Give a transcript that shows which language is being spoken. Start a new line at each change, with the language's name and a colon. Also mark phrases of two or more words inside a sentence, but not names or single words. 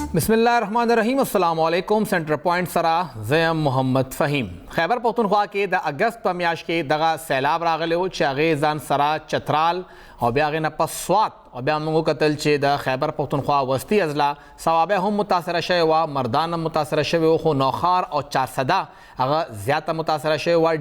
Arabic: بسم اللہ الرحمن الرحیم. السلام علیکم. سینٹر پوائنٹ
Pashto: سرا زیم
Arabic: محمد فہیم.
Pashto: خیبر پختونخوا کې د اگست په میاشت کې دغه سیلاب راغلی و چې هغې ځان سره چترال او بیا هغې نه پس سوات او بیا موږ وکتل چې د خیبر پختونخوا وسطي اضلاع صوابع هم متاثره شوې وه، مردان هم متاثره شوې و، خو نوخار او چارسده هغه زیاته متاثره شوې وه.